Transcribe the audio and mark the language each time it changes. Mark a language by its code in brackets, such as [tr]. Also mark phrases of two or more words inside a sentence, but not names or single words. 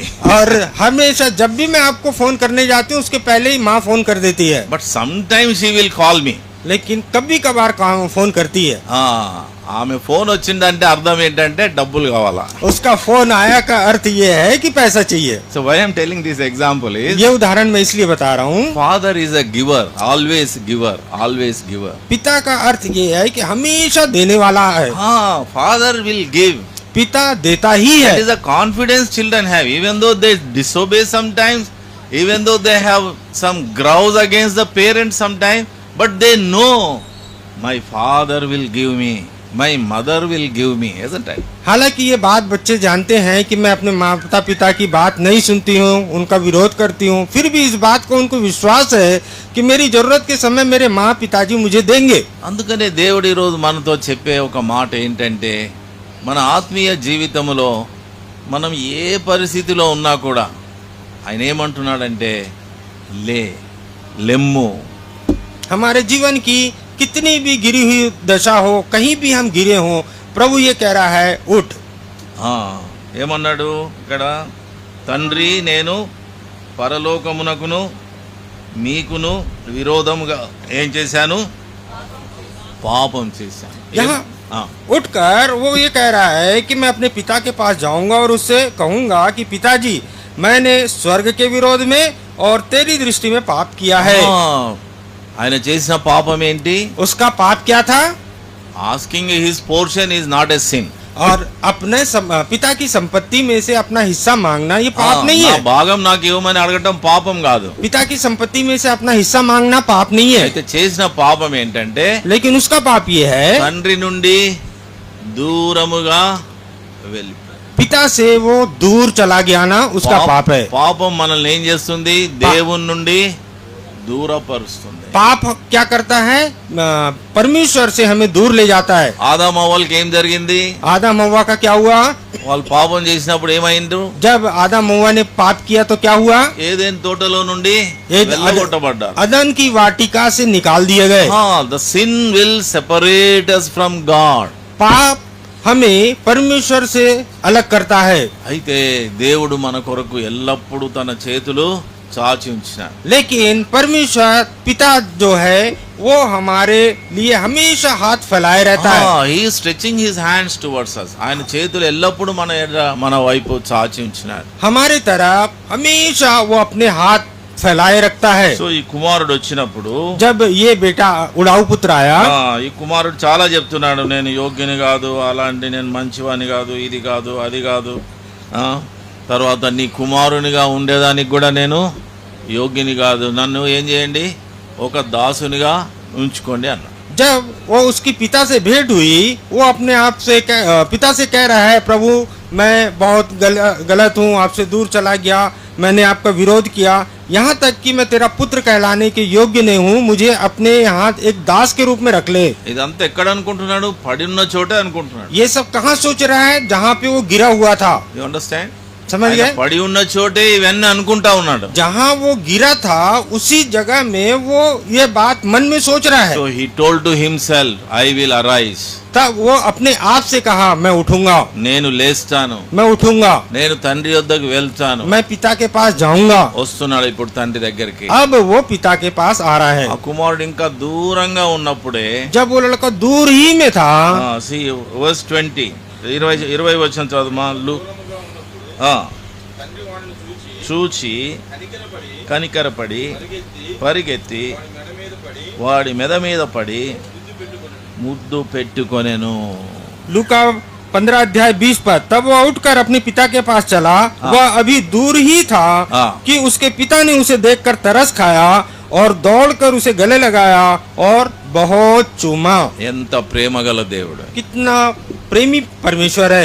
[hi] और हमेशा जब भी मैं आपको फोन करने जाती हूँ उसके पहले ही माँ फोन कर देती है. [en] But sometimes she will call me. [hi] लेकिन कभी कभार फोन करती है. [te] ఆమె ఫోన్ వచ్చిందంటే అర్థం ఏంటంటే డబ్బులు కావాలా. [hi] उसका फोन आया का अर्थ ये है कि पैसा चाहिए. [en] So why I am telling this example is, [hi] ये उदाहरण मैं इसलिए बता रहा हूँ. [en] father is a giver, always giver, always giver. [hi] पिता का अर्थ ये है कि हमेशा देने वाला है. [en] Father will give. [hi] पिता देता ही है. [en] That is a confidence children have, even though they disobey sometimes, even though they have some grouse against the parents sometimes, but they know my father will give me, my mother will give me, isn't it? [hi] हालांकि ये बात बच्चे जानते हैं कि मैं अपने माता पिता की बात नहीं सुनती हूँ, उनका विरोध करती हूँ, फिर भी इस बात को उनको विश्वास है कि मेरी जरूरत के समय मेरे माँ पिताजी मुझे देंगे. [te] అందుకనే దేవుడు ఈ రోజు మనతో చెప్పే ఒక మాట ఏంటంటే, మన ఆత్మీయ జీవితంలో మనం ఏ పరిస్థితిలో ఉన్నా కూడా ఆయన ఏమంటున్నాడంటే, లెమ్ము. [hi] हमारे जीवन की कितनी भी गिरी हुई दशा हो, कहीं भी हम गिरे हो, प्रभु ये कह रहा है, उठ. [te] ఏమన్నాడు ఇక్కడ? తండ్రి, నేను పరలోకమునకును మీకును విరోధముగా ఏం చేశాను? పాపం చేశాను. [hi] यहाँ उठकर वो ये कह रहा है कि मैं अपने पिता के पास जाऊंगा और उससे कहूंगा कि पिताजी, मैंने स्वर्ग के विरोध में और तेरी दृष्टि में पाप किया है. [te] ఆయన చేసిన పాపం ఏంటి? [hi] उसका पाप क्या था? [en] asking his portion is not a sin. [hi] और अपने पिता की संपत्ति में से अपना हिस्सा मांगना ये पाप नहीं है. [te] భాగం నాకు ఇవ్వమని అడగటం పాపం కాదు. [hi] पिता की संपत्ति में से अपना हिस्सा मांगना पाप नहीं है. [te] అయితే చేసిన పాపం ఏంటంటే, [hi] लेकिन उसका पाप ये है, [te] తండ్రి నుండి దూరముగా వెళ్ళి [hi] पिता से वो दूर चला गया ना, उसका पाप है. [te] పాపం మనల్ని ఏం చేస్తుంది? దేవుని నుండి దూరపరుస్తుంది. [hi] पाप क्या करता है? परमेश्वर से हमें दूर ले जाता है. [te] ఆదాము హవ్వలకి ఏం జరిగింది? [hi] आदम हव्वा का क्या हुआ? [te] వాళ్ళు పాపం చేసినప్పుడు ఏమైంది? [hi] जब आदम हव्वा ने पाप किया तो क्या हुआ? [te] ఏదైనా తోటలో నుండి ये వెళ్ళగొట్టబడ్డారు. [hi] अदन की वाटिका से निकाल दिए गए। [en] the sin will separate us from God. [hi] पाप हमें परमेश्वर से अलग करता है। [te] అయితే దేవుడు మన కొరకు ఎల్లప్పుడూ తన చేతులు చాచి ఉంచినాడు. [hi] लेकिन परमेश्वर पिता जो है वो हमारे लिए हमेशा हाथ फैलाए रहता है। [en] he stretching his hands towards us. [te] ఆయన చేతులు ఎల్లప్పుడూ మన వైపు చాచి ఉంచినాడు. [hi] हमारे तरफ हमेशा वो अपने हाथ फैलाए रखता है। [te] సో ఈ కుమారుడు వచ్చినప్పుడు [hi] जब ये बेटा उड़ाऊ पुत्र आया, [te] ఈ కుమారుడు చాలా చెప్తున్నాడు, నేను యోగ్యుని కాదు, అలాంటి నేను మంచివాని కాదు, ఇది కాదు, అది కాదు, తర్వాత నీ కుమారునిగా ఉండేదానికి కూడా నేను యోగ్యుని కాదు, నన్ను ఏం చేయండి, ఒక దాసునిగా ఉంచుకోండి అన్న. [hi] जब वो उसकी पिता से भेंट हुई, वो अपने आप से पिता से कह रहा है, प्रभु मैं बहुत गलत हूँ, आपसे दूर चला गया, मैंने आपका विरोध किया, यहाँ तक कि मैं तेरा पुत्र कहलाने के योग्य नहीं हूँ, मुझे अपने यहाँ एक दास के रूप में रख ले। [te] ఇదంతా ఎక్కడ అనుకుంటున్నాడు? పడి ఉన్న చోటే అనుకుంటున్నాడు. [hi] ये सब कहाँ सोच रहा है? जहाँ पे वो गिरा हुआ था। [en] you understand? [hi] समझ गए? [te] పడి ఉన్న చోటే ఇవన్నీ అనుకుంటా ఉన్నాడు. जहाँ वो गिरा था उसी जगह में वो ये बात मन में सोच रहा है। సో [en] he told to himself, I will arise. [hi] तब वो अपने आप से कहा, मैं उठूंगा, [te] నేను లేస్తాను, [hi] मैं उठूंगा, [te] నేను తండ్రి వద్దకు వెళ్తాను. [hi] मैं पिता के पास जाऊंगा। [te] వస్తున్నాడు ఇప్పుడు తండ్రి దగ్గరికి. [hi] अब वो पिता के पास आ रहा है। [te] ఆ కుమారుడు ఇంకా దూరంగా ఉన్నప్పుడే [hi] जब वो लड़का दूर ही में था, [te] వర్స్ 20 వచనం చదువుమా. చూచి కనికరపడి పరిగెత్తి వాడి మెడ మీద పడి ముద్దు పెట్టుకొనెను. [hi] लूका 15 अध्याय 20 पद। तब वह उठकर अपने पिता के पास चला। वह अभी दूर ही था कि उसके पिता ने उसे देखकर तरस खाया और दौड़कर उसे गले लगाया और बहुत चूमा। [te] ఎంత ప్రేమ గల దేవుడు! [hi] कितना प्रेमी परमेश्वर है।